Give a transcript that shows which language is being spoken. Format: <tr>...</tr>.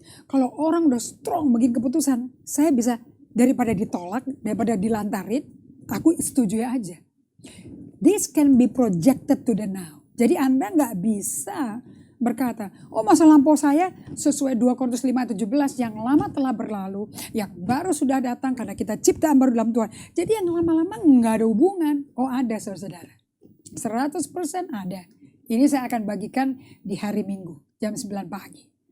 <id>Kalau orang udah strong bikin keputusan, saya bisa daripada ditolak, daripada dilantarin, aku setuju aja.</id> <en>This can be projected to the now.</en> <id>Jadi Anda nggak bisa berkata, oh masa lampau saya sesuai 2 Korintus 5:17 yang lama telah berlalu, yang baru sudah datang karena kita ciptaan baru dalam Tuhan. Jadi yang lama-lama nggak ada hubungan. Oh ada saudara-saudara. 100% ada. Ini saya akan bagikan di hari Minggu jam 9 pagi.</id>